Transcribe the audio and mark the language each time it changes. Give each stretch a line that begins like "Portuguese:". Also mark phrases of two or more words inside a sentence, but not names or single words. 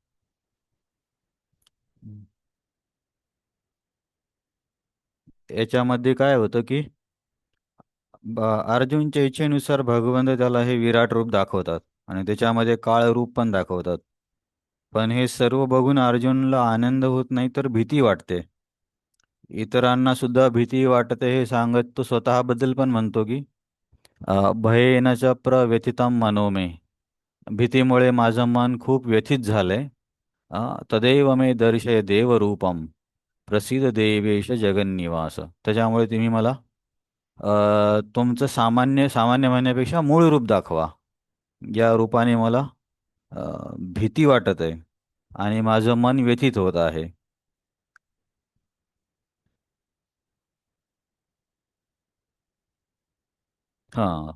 Marathi: याच्यामध्ये काय होतं की अर्जुनच्या इच्छेनुसार भगवंत त्याला हे विराट रूप दाखवतात आणि त्याच्यामध्ये काळ रूप पण दाखवतात. पण हे सर्व बघून अर्जुनला आनंद होत नाही तर भीती वाटते. इतरांना सुद्धा भीती वाटते हे सांगत तो स्वतःबद्दल पण म्हणतो की
Sanskrit: भयेन च प्रव्यथितं मनो मे.
Marathi: भीतीमुळे माझं मन खूप व्यथित झालंय.
Sanskrit: तदैव मे दर्शय देवरूपम प्रसिद्ध देवेश जगन्निवास.
Marathi: त्याच्यामुळे तुम्ही मला तुमचं सामान्य सामान्य म्हणण्यापेक्षा मूळ रूप दाखवा. या रूपाने मला भीती वाटत आहे आणि माझं मन व्यथित होत आहे. हां.